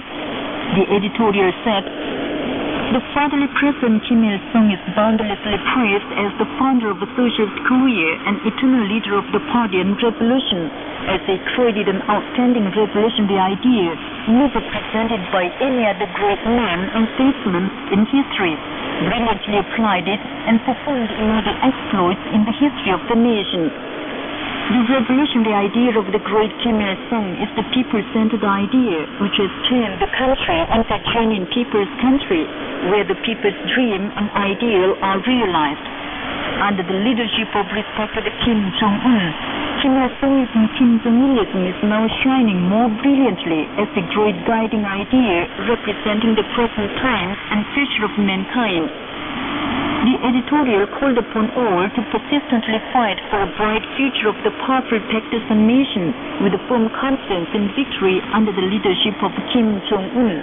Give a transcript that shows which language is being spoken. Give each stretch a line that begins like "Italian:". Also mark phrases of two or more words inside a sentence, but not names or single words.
English: The editorial said, "The fatherly President Kim Il-sung is boundlessly praised as the founder of Socialist Korea and eternal leader of the party and revolution, as he created an outstanding revolutionary idea never presented by any other great man and statesman in history, brilliantly applied it, and performed immortal exploits in the history of the nation. The revolutionary idea of the great Kim Il-sung is the people-centered idea which has turned the country into a genuine people's country, where the people's dream and ideal are realized. Under the leadership of respected Kim Jong-un, Kim Il-sungism, Kim Jong-ilism is now shining more brilliantly as the great guiding idea representing the present times and future of mankind." The editorial called upon all to persistently fight for a bright future of the powerful partisan nation with a firm confidence in victory under the leadership of Kim Jong-un.